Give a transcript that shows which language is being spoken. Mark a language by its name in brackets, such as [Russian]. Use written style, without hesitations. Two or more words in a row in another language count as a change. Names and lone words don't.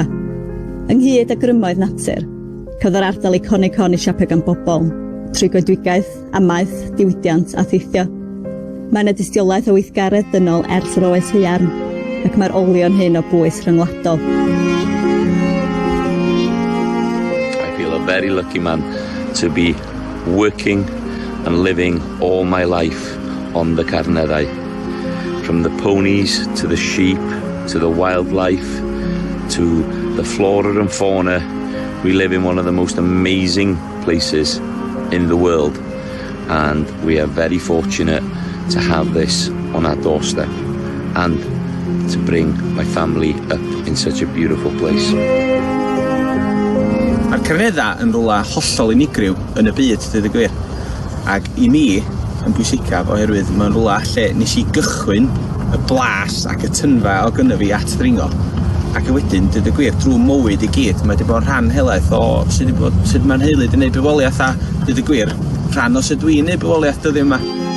[Welsh] Ynghyd â grymoedd natur, cafodd yr ardal iconig hon ei siapio gan bobl, trwy goedwigaeth, amaeth, diwydiant a theithio. Mae yna dystiolaeth o weithgaredd dynol ers yr oes haearn, ac mae'r olion hyn o bwys rhyngwladol. [English] I feel a very lucky man to be working and living all my life on the Carneddau. From the ponies to the sheep to the wildlife to the flora and fauna, we live in one of the most amazing places in the world, and we are very fortunate to have this on our doorstep and to bring my family up in such a beautiful place. [Welsh] Mae'r Carneddau yn rwla hollol unigryw yn y byd, dweud y gwir. Ac i mi, yn bwysicaf oherwydd mae'n rwla lle nes i gychwyn y blas ac y tynfa o gynna fi at ddringo. Ac wedyn, dweud y gwir, drwy mywyd i gyd, mae wedi bod yn rhan helaeth o sut mae'n heulu di wneud bywoliaeth a, dweud y gwir, rhan o sut dwi'n wneud bywoliaeth dyddiau yma.